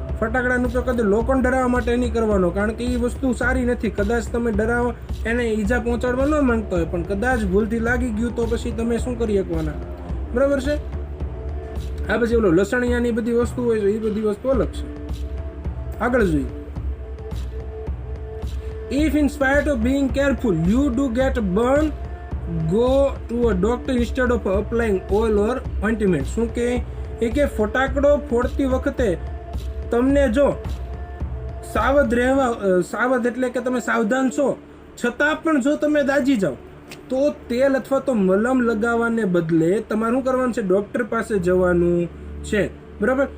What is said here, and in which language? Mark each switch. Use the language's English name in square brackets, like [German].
[Gujarati] ફટાકડાનો ઉપયોગ કદી લોકોને ડરાવવા માટે નહીં કરવાનો, કારણ કે એ વસ્તુ સારી નથી. કદાચ તમે ડરાવવા એને ઈજા પહોંચાડવા ન માંગતા હોય પણ કદાચ ભૂલથી લાગી ગયું તો પછી તમે શું કરી શકવાના, બરાબર છે. આ પછી ઓલો લસણિયાની બધી વસ્તુ હોય છે એ બધી વસ્તુ અલગ છે. આગળ જોઈએ, [English] if in spite of being careful you do get burned, go to a doctor instead of applying oil or ointment. [Gujarati] શું કે એ કે ફટાકડો ફોડતી વખતે તમને જો સાવધ એટલે કે તમે સાવધાન છો છતાં પણ જો તમે દાજી જાઓ તો તેલ અથવા તો મલમ લગાવવાને બદલે તમારે શું કરવાનું છે, ડોક્ટર પાસે જવાનું છે, બરાબર.